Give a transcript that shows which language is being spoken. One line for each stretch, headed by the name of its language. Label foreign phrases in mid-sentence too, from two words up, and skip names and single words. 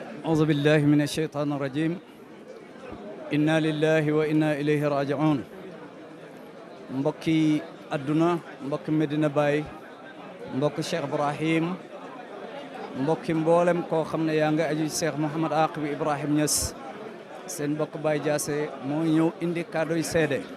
Arabic: أعوذ بالله من الشيطان الرجيم إنا لله وإنا إليه راجعون
Wolof: mbokki adduna mbokki Medina Baye mbokki Cheikh Ibrahim mbokki mboolem koo xam ne yaa nga aju Cheikh Mouhamad Aqib Ibrahim Niass seen mbokk Baye Diassé moo ñëw indi kàdduy seede